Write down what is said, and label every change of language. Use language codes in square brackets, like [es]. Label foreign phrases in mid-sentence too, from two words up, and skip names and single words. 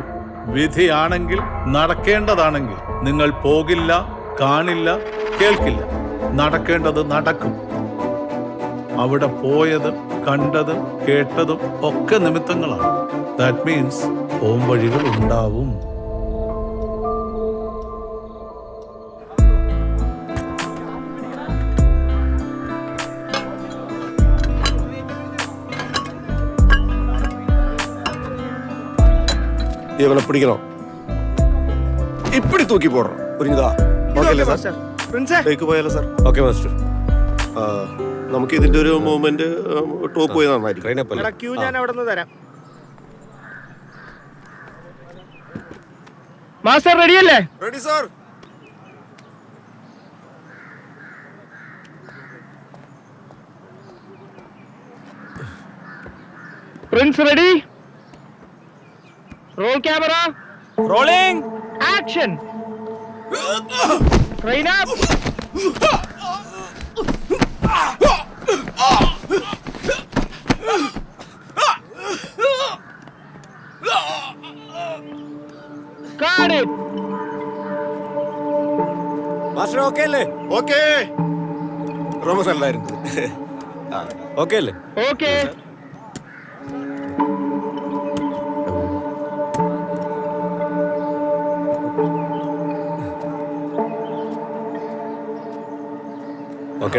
[ml] വിധിയാണെങ്കിൽ, നടക്കേണ്ടതാണെങ്കിൽ നിങ്ങൾ പോകില്ല, കാണില്ല, കേൾക്കില്ല. നടക്കേണ്ടത് നടക്കും. അവിടെ പോയതും കണ്ടതും കേട്ടതും ഒക്കെ നിമിത്തങ്ങളാണ്. [en] That means [ml] പോംവഴികൾ ഉണ്ടാവും. [ta] இவனை பிடிக்கணும். இப்படி தூக்கி போடுறோம், புரியுதா? [ml] ഓക്കെ സാർ. പോയാലോ സാർ? ഓക്കെ മാസ്റ്റർ. നമുക്ക് ഇതിന്റെ ഒരു മൂവ്മെന്റ് ടോപ്പ് പോയി നന്നായിരിക്കും. ഞാൻ അവിടെ നിന്ന് തരാം. മാസ്റ്റർ റെഡിയല്ലേ? റെഡി സാർ. പ്രിൻസ് റെഡി? [en] Roll camera, rolling action. train up. Got it. [ml] മാസ്റ്റർ ഓക്കെ അല്ലേ? ഓക്കെ. റോമസ് അല്ലായിരുന്നു. ഓക്കെ അല്ലേ? ഓക്കെ. ഓക്കേടാ.